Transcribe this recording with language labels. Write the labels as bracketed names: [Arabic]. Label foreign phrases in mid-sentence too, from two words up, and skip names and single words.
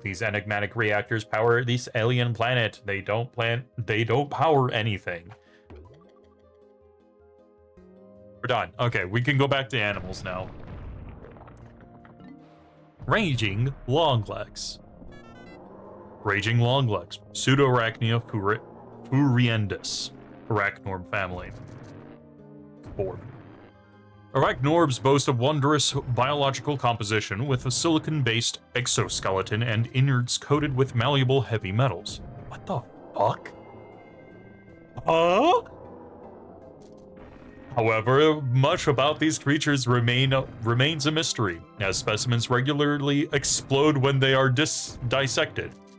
[English] These enigmatic reactors power this alien planet. They don't power anything. We're done. Okay, we can go back to animals now. Raging Longlegs. Raging Longlegs. Pseudoarachnia furiendis. Arachnorb family. 4. Arachnorbs boast a wondrous biological composition with a silicon-based exoskeleton and innards coated with malleable heavy metals. What the fuck? Huh? However, much about these creatures remains a mystery, as specimens regularly explode when they are dissected.